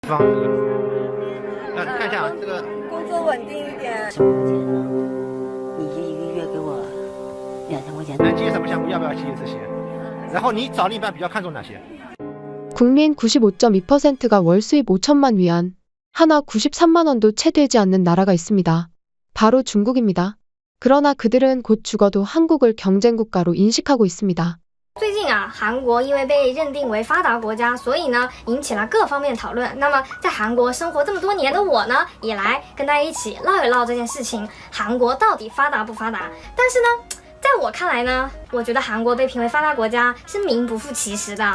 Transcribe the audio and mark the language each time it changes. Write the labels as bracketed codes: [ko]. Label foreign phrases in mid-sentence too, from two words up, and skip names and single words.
[zh] 房子，看一下啊，这个工作稳定一点。什么钱呢？你就一个月给我2000块钱。能接什么项目？要不要接这些？然后你找另一半比较看重哪些？ [ko] 국민 95.2%가 월 수입 5천만 위안, 하나 93만 원도 채 되지 않는 나라가 있습니다. 바로 중국입니다. 그러나 그들은 곧 죽어도 한국을 경쟁국가로 인식하고 있습니다. [zh] 最近啊，韩国因为被认定为发达国家，所以呢引起了各方面讨论。那么在韩国生活这么多年的我呢，也来跟大家一起唠一唠这件事情：韩国到底发达不发达？但是呢，在我看来呢，我觉得韩国被评为发达国家是名不副其实的。